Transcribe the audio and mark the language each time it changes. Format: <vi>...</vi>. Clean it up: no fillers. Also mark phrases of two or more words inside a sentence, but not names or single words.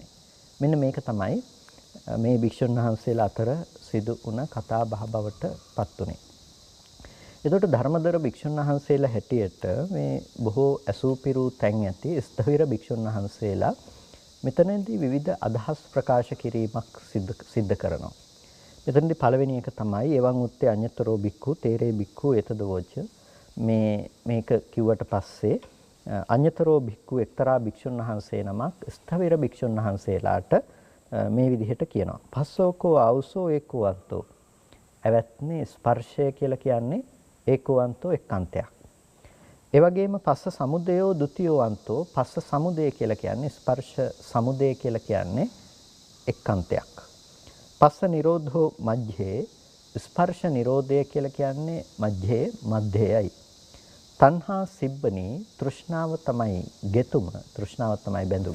<si>මෙන්න මේක තමයි මේ භික්ෂුන් වහන්සේලා අතර සිදු වුණ කතා බහ බවට පත් උනේ. එතකොට ධර්මදර භික්ෂුන් වහන්සේලා හැටියට මේ බොහෝ ඇසූපිරු තැන් ඇති ස්ථවිර භික්ෂුන් වහන්සේලා මෙතනදී විවිධ අදහස් ප්‍රකාශ කිරීමක් සිද්ධ කරනවා. මෙතනදී පළවෙනි එක තමයි</si> <pi>එවං උත්තේ අඤ්ඤතරෝ භික්ඛු තේරේ භික්ඛු එතදවෝච</pi> <si>මේක කිව්වට පස්සේ</si> <pi>අඤ්ඤතරෝ භික්ඛු</pi> <si>එක්තරා භික්ෂුන් වහන්සේ නමක් ස්ථවිර භික්ෂුන් වහන්සේලාට මේ විදිහට කියනවා.</si> <pi>පස්සෝකෝ ආවුසෝ ඒකෝ අන්තෝ.</pi> <si>ඇවැත්නේ ස්පර්ශය කියලා කියන්නේ</si> <pi>ඒකෝ අන්තෝ</pi> <si>එක් අන්තයක්. ඒ වගේම</si> <pi>පස්ස සමුදයෝ ဒ ුතියෝ අන්තෝ</pi> <si>පස්ස සමුදය කියලා කියන්නේ ස්පර්ශ සමුදය කියලා කියන්නේ එක් අන්තයක්.</si> <pi>පස්ස නිරෝධෝ මජ්ජේ</pi> <si>ස්පර්ශ නිරෝධය කියලා කියන්නේ මජ්ජේ මධ්‍යයයි.</si> <pi>තණ්හා සිබ්බනී</pi> <si>තෘෂ්ණාව තමයි ගෙතුම තෘෂ්ණාව තමයි බැඳුම.</si>